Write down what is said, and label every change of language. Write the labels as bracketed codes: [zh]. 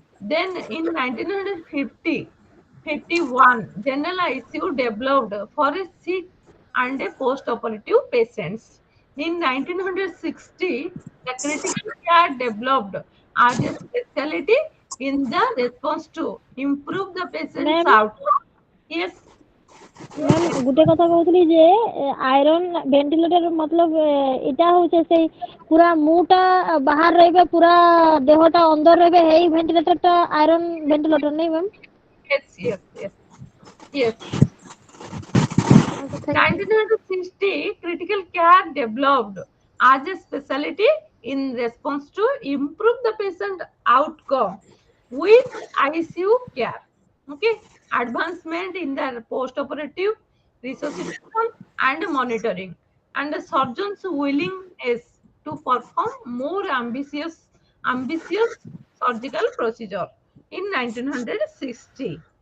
[en] Then in 1950, 51, general ICU developed for a sick and a post-operative patients. In 1960, the critical care developed as a specialty in the response to improve the patient's ma'am outcome. Yes, [or] ma'am ଗୋଟେ କଥା କହୁଥିଲି ଯେ iron ventilator ମତଲବ ଏଇଟା ହଉଛି ସେଇ ପୁରା ମୁଟା ବାହାର ରହିବେ ପୁରା ଦେହଟା ଅନ୍ଦର ରହିବେ ହେଇ ଭେଣ୍ଟିଲେଟରଟା ଆଇରନ୍ ଭେଣ୍ଟିଲେଟର ନାଇଁ ma'am? [en] yes. Yes. Okay, thank you. 1960, critical care developed as a specialty in response to improve the patient outcome with ICU care. Okay, advancement in the post-operative resuscitation and monitoring, and the surgeon's willingness to perform more ambitious surgical procedure in 1960.